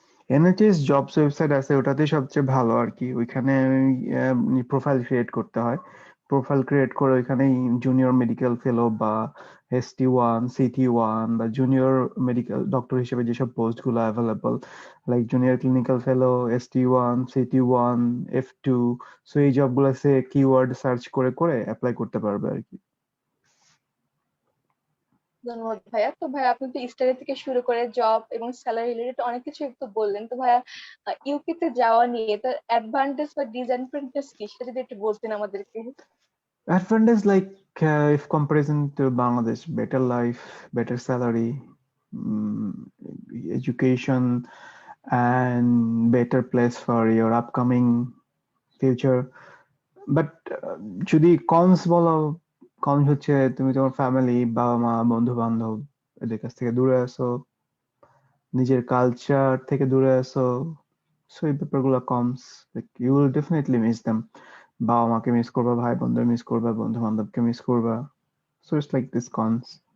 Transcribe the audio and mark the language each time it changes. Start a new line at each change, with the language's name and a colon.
Bangla: NHS jobs website আছে, ওটাতেই সবচেয়ে ভালো আর কি। ওইখানে প্রোফাইল ক্রিয়েট করতে হয়, প্রোফাইল ক্রিয়েট করে ওইখানে জুনিয়র মেডিকেল ফেলো বা ST1 CT1 বা জুনিয়র মেডিকেল ডক্টর হিসেবে যেসব পোস্ট গুলো অ্যাভেলেবল, লাইক জুনিয়র ক্লিনিক্যাল ফেলো, ST1 CT1 F2, সো এই জব গুলা সে কিওয়ার্ড সার্চ করে করে অ্যাপ্লাই করতে পারবে আর কি। ধন্যবাদ ভাইয়া। তো ভাইয়া আপনি তো স্টাডি থেকে শুরু করে জব এবং স্যালারি রিলেটেড অনেক কিছু একটু বললেন, তো ভাইয়া ইউকে তে যাওয়া নিয়ে তার অ্যাডভান্টেজ বা ডিসঅ্যাডভান্টেজ কি সেটা যদি একটু বলতেন আমাদেরকে।
English: Advantage like if comparison to Bangladesh, better life, better salary, mm, education, and better place for your upcoming future.
Bangla: But যদি কমস বলো, কমস হচ্ছে তুমি তোমার ফ্যামিলি, বাবা মা, বন্ধু বান্ধব এদের কাছ থেকে দূরে আছো, নিজের কালচার থেকে দূরে আছো। সো এই ব্যাপারগুলো comes,
English: You will definitely miss them.
Bangla: বাবা মাকে মিস করবা, ভাই বোনদের মিস করবা, বন্ধু বান্ধবকে মিস করবা।
English: So it's like this cons.